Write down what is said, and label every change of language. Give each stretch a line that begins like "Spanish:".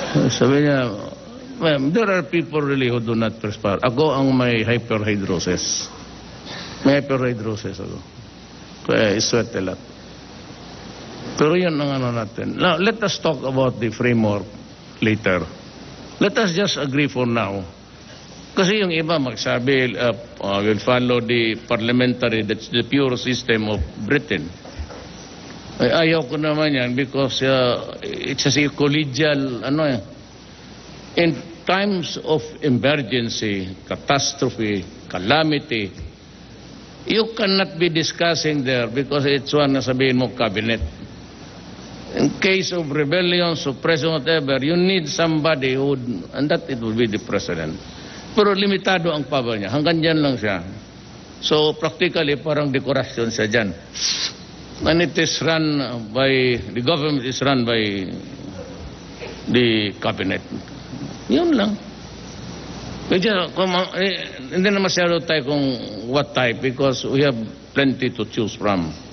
Filipino: Sabi niya, ma'am,
English: there are people really who do not perspire.
Filipino: Ako ang may hyperhidrosis. May hyperhidrosis ako. Kaya
English: I sweat a lot.
Filipino: Pero yun ang ano natin.
English: Now, let us talk about the framework later. Let us just agree for now.
Filipino: Kasi yung iba magsabi,
English: will follow the parliamentary, that's the pure system of Britain.
Filipino: Ay, ayaw ko naman yan
English: because it's a collegial, in times of emergency, catastrophe, calamity, you cannot be discussing there because it's one
Filipino: na sabihin mo
English: cabinet. In case of rebellion, suppression, whatever, you need somebody who would, and that it will be the president.
Filipino: Pero limitado ang power niya. Hanggang dyan lang siya. So, practically, parang dekorasyon siya dyan.
English: And it is run by, the government is run by the cabinet.
Filipino: Yun lang. Hindi na masyado tayo kung
English: what type because we have plenty to choose from.